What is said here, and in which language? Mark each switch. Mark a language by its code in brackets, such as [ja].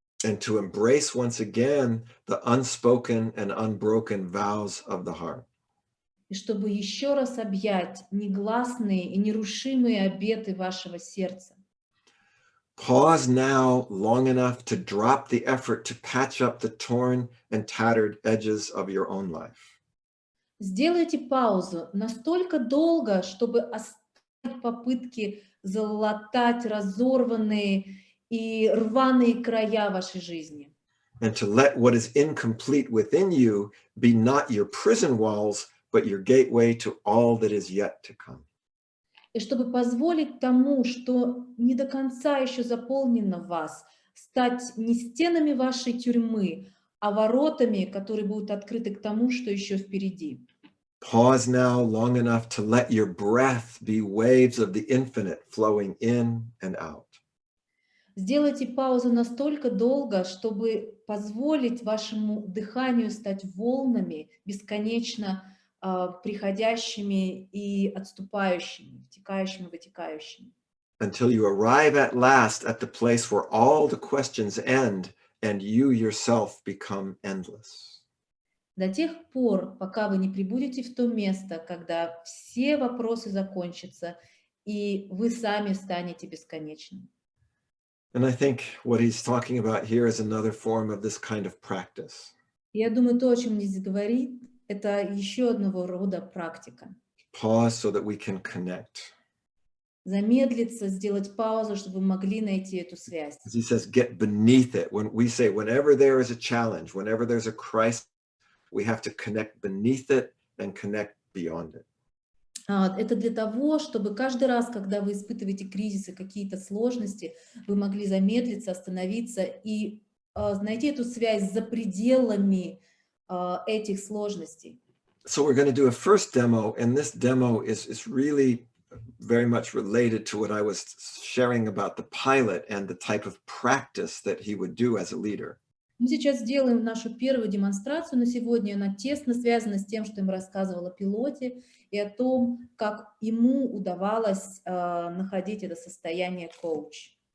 [en] and to embrace once again the unspoken and unbroken vows of the heart. [ru] И чтобы еще раз объять негласные и нерушимые обеты вашего сердца. [en] Pause now long enough to drop the effort to patch up the torn and tattered edges of your own life. [ru] Сделайте паузу настолько долго, чтобы оставить попытки залатать разорванные и рваные края вашей жизни. [en] And to let what is incomplete within you be not your prison walls, but your gateway to all that is yet to come. [ru] И чтобы позволить тому, что не до конца еще заполнено в вас, стать не стенами вашей тюрьмы, а воротами, которые будут открыты к тому, что еще впереди. [en] Pause now long enough to let your breath be waves of the infinite flowing in and out. [ru] Сделайте паузу настолько долго, чтобы позволить вашему дыханию стать волнами, бесконечно приходящими и отступающими, втекающими, вытекающими. [en] Until you arrive at last at the place where all the questions end and you yourself become endless. [ru] До тех пор, пока вы не прибудете в то место, когда все вопросы закончатся, и вы сами станете бесконечным. [en] And I think what he's talking about here is another form of this kind of practice. [ru] Я думаю, то, о чем здесь говорит, это еще одного рода практика. [en] Pause so that we can connect. [ru] Замедлиться, сделать паузу, чтобы вы могли найти эту связь. [en] As he says, get beneath it. When we say, whenever there is a challenge, whenever there's a crisis, we have to connect beneath it and connect beyond it. [ru] Это для того, чтобы каждый раз, когда вы испытываете кризисы, какие-то сложности, вы могли замедлиться, остановиться и найти эту связь за пределами этих сложностей. [en] So we're going to do a first demo, and this demo is really very much related to what I was sharing about the pilot and the type of practice that he would do as a leader. [ru] Мы сейчас сделаем нашу первую демонстрацию на сегодня. Она тесно связана с тем, что я им рассказывала о пилоте и о том, как ему удавалось находить это состояние коуч.